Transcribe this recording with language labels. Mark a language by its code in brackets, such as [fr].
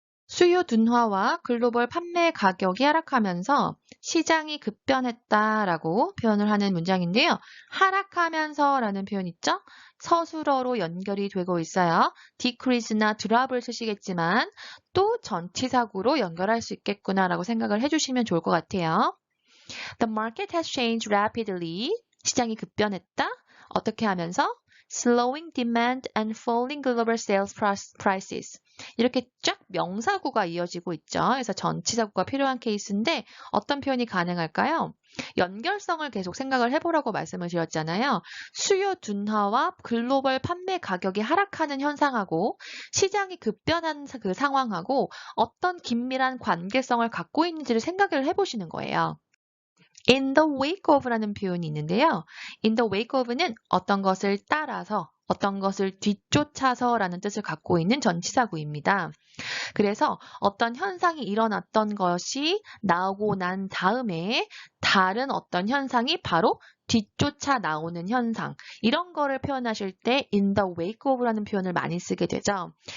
[ko] 수요 둔화와 글로벌 판매 가격이 하락하면서 시장이 급변했다라고 표현을 하는 문장인데요. 하락하면서라는 표현 있죠? 서술어로 연결이 되고 있어요. decrease나 drop을 쓰시겠지만 또 전치사구로 연결할 수 있겠구나라고 생각을 해주시면 좋을 것 같아요. [en] The market has changed rapidly. [ko] 시장이 급변했다. 어떻게 하면서? [en] Slowing demand and falling global sales prices. [ko] 이렇게 쫙 명사구가 이어지고 있죠. 그래서 전치사구가 필요한 케이스인데 어떤 표현이 가능할까요? 연결성을 계속 생각을 해보라고 말씀을 드렸잖아요. 수요 둔화와 글로벌 판매 가격이 하락하는 현상하고 시장이 급변한 그 상황하고 어떤 긴밀한 관계성을 갖고 있는지를 생각을 해보시는 거예요. In the wake of라는 표현이 있는데요. In the wake of는 어떤 것을 따라서 어떤 것을 뒤쫓아서라는 뜻을 갖고 있는 전치사구입니다. 그래서 어떤 현상이 일어났던 것이 나오고 난 다음에 다른 어떤 현상이 바로 뒤쫓아 나오는 현상, 이런 거를 표현하실 때 in the wake of라는 표현을 많이 쓰게 되죠.